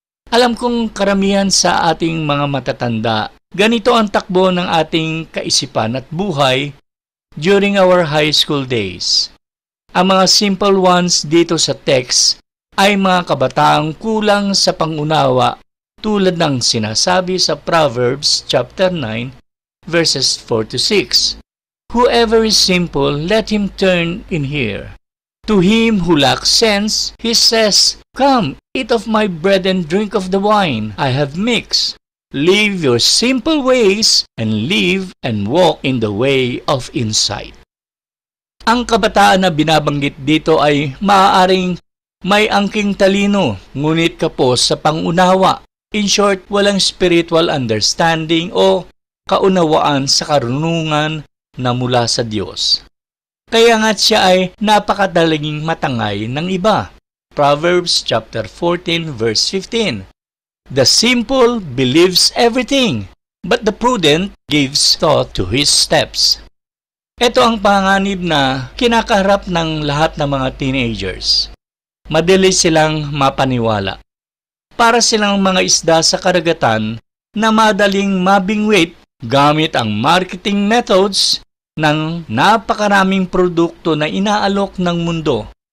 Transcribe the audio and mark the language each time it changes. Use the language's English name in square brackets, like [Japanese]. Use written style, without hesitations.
[Filipino] Alam kong karamihan sa ating mga matatanda, ganito ang takbo ng ating kaisipan at buhay [English] during our high school days. [Filipino] Ang mga simple ones dito sa text ay mga kabataang kulang sa pangunawa tulad ng sinasabi sa Proverbs chapter 9 verses 4 to 6. [English] Whoever is simple, let him turn in here. To him who lacks sense, he says, "Come, eat of my bread and drink of the wine I have mixed. Leave your simple ways and live and walk in the way of insight." [Filipino] Ang kabataan na binabanggit dito ay maaaring may angking talino, ngunit kapos sa pangunawa. [English] In short, [Filipino] walang spiritual understanding o kaunawaan sa karunungan na mula sa Diyos. Kaya nga siya ay napakadaling matangay ng iba. [English] Proverbs chapter 14 verse 15. The simple believes everything, but the prudent gives thought to his steps. [Filipino] Ito ang panganib na kinakaharap ng lahat ng mga teenagers. Madali silang mapaniwala. Para silang mga isda sa karagatan na madaling mabingwit gamit ang marketing methods ng napakaraming produkto na inaalok ng mundo.